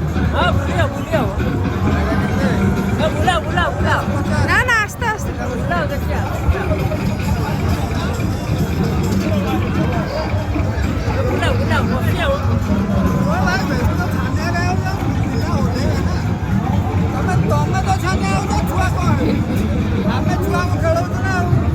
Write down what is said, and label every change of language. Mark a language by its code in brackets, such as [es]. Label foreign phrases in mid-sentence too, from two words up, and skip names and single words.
[or] ହଁ ବୁଲିଆ ବୁଲିଆ ବୁଲା ବୁଲା ବୁଲା ନା ନା ଆସ୍ତେ ଆସ୍ତେ ବୁଲା ଦେଖିଏ ବୁଲା ବୁଲା ବୁଲିଆ ତମେ ତ ଛାନିଆ ହଉଛ ଛୁଆ କଣ ଆମେ ଛୁଆଙ୍କୁ ଖେଳଉଛୁ ନା ଆଉ